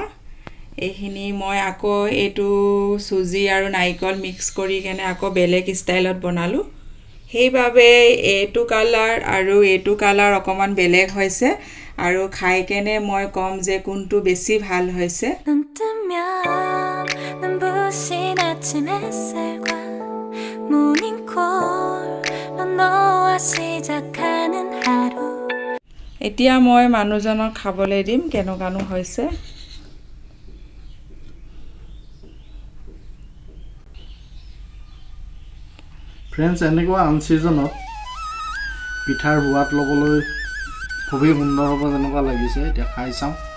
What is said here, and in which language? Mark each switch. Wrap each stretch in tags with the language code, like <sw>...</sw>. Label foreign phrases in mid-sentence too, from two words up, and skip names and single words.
<as>এইখিনি মই আকৌ এইটো চুজি আৰু নাৰিকল মিক্স কৰি কেনে আকৌ বেলেগ ষ্টাইলত বনালোঁ। সেইবাবে এইটো কালাৰ আৰু এইটো কালাৰ অকণমান বেলেগ হৈছে। আৰু খাই কেনে মই ক'ম যে কোনটো বেছি ভাল হৈছে</as> <ko>눈 뜨면 눈부신 아침 햇살과 모닝콜로 너와 시작하는 하루</ko> <as>এতিয়া মই মানুহজনক খাবলৈ দিম কেনেকুৱানো হৈছে ফ্ৰেণ্ডছ এনেকুৱা আনচিজনত পিঠাৰ সোৱাদ ল'বলৈ খুবেই সুন্দৰ হ'ব যেনেকুৱা লাগিছে এতিয়া খাই চাওঁ</as>